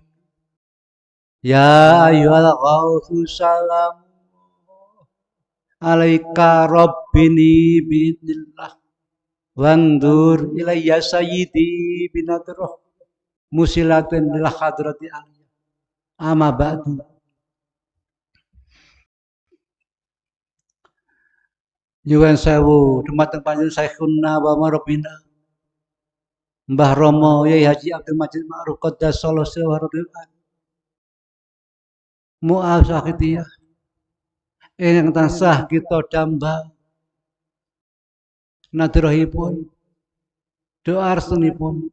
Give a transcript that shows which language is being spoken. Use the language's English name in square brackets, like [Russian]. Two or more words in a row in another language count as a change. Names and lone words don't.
[Arabic] يا أيها الغوث سلام عليك ربني بإذن الله وانظر إلي سيدي بنظرة موصلة للحضرة العلية أما بعد. [Javanese] Nyuwun sewu dumateng panjenengan Syekhuna wa Marabbina Mbah Romo Yai Haji Abdul Majid Ma'ruf [Arabic] قدس الله سره [Javanese] Mu'af Sakhitiyah ingkang tansah kita damba nadrahipun doa restenipun